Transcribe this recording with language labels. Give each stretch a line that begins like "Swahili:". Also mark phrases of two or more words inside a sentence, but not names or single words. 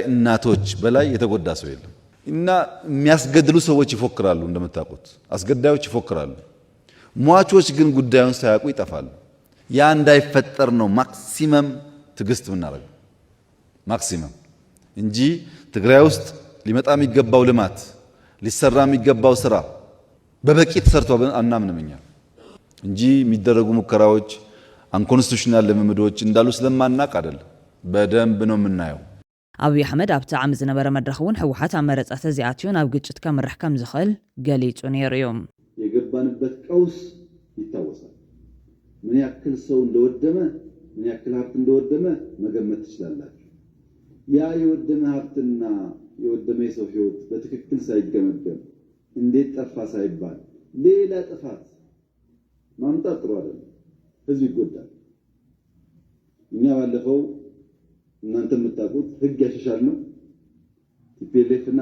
Amharic: እናቶች በላይ የተጎዳ ሰው የለም እና የሚያስገድሉ ሰዎች ይፎክራሉ። እንደምታውቁት አስገዳዮች ይፎክራሉ። ሟቾች ግን ጉዳዩን ሳያውቁ ይጠፋሉ። ያ እንዳይፈጠር ነው ማክሲመም ትግስት ምናደርገው ማክሲመም እንጂ ትግራይ ውስጥ ሊመጣ የሚገባው ልማት ሊሰራ የሚገባው ስራ በበቂ ተሰርቶ አናምንም። እኛ እንጂ የሚደረጉ ሙከራዎች አንኮንስቲቱሽናል ልምምዶች እንዳሉ ስለማናቅ አይደለም። በደንብ ነው የምናየው።
Tigrinya: አብይ አሕመድ ኣብቲ ዓመት ዝነበረ መድረኽ እውን ሕወሓት ኣብ መረፃት እዚኣትዩ ናብ ግጭት ከምርሕ ከም ዝኽእል ገሊጹ ነይሩ እዩ።
Amharic: የገባንበት ቀውስ ይታወሳል። ምን ያክል ሰው እንደወደመ ምን ያክል ሀብት እንደወደመ መገመት ትችላላችሁ። ያ የወደመ ሀብትና የወደመ የሰው ህይወት በትክክል ሳይገመገም እንዴት ጠፋ ሳይባል ሌላ ጥፋት ማምጣት ጥሩ አይደለም። ህዝብ ይጎዳል። እኛ ባለፈው እናንተ የምታውቁት ህግ ያሻሻል ነው። ቲፒኤልኤፍ እና